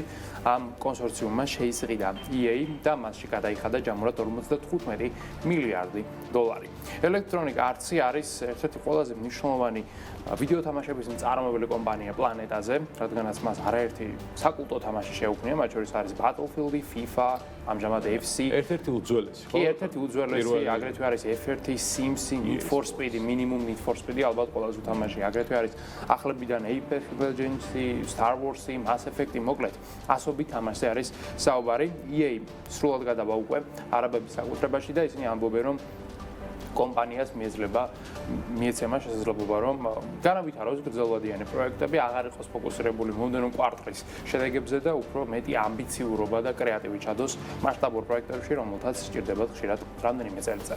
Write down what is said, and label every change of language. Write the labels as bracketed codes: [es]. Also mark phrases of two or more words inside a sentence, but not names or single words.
[ka] ამ კონსორციუმმა შეისყიდა EA და მასში გადაიხადა ჯამურად 55 მილიარდი დოლარი. Electronic Arts-ი არის ერთ-ერთი ყველაზე მნიშვნელოვანი ვიდეო თამაშების მწარმოებელი კომპანია პლანეტაზე, რადგანაც მას არაერთი საკულტო თამაში შეუქმნია, მათ შორის არის Battlefield, FIFA, ამჟამად FC. ერთ-ერთი უძველესი, ხო? კი, ერთ-ერთი უძველესი, აგრეთვე არის F1, Sims, Need for Speed, Minimum Need for Speed, ალბათ ყველაზე უთამაში. აგრეთვე არის ახლებიდან Apex Legends, Star Wars, Mass Effect, მოკლედ, ასობით თამაშზე არის საუბარი. EA სრულად გადავა უკვე არაბების საკუთრებაში და ისინი ამბობენ, რომ კომპანიას მიეცემა შესაძლებლობა, რომ განავითაროს გრძელვადიანი პროექტები, აღარ იყოს ფოკუსირებული მომდევნო კვარტალის შედეგებზე და უფრო მეტი ამბიციურობა და კრეატივი ჩადოს მასშტაბურ პროექტებში, რომელთაც სჭირდებათ ხშირად რამდენიმე წელიწადი.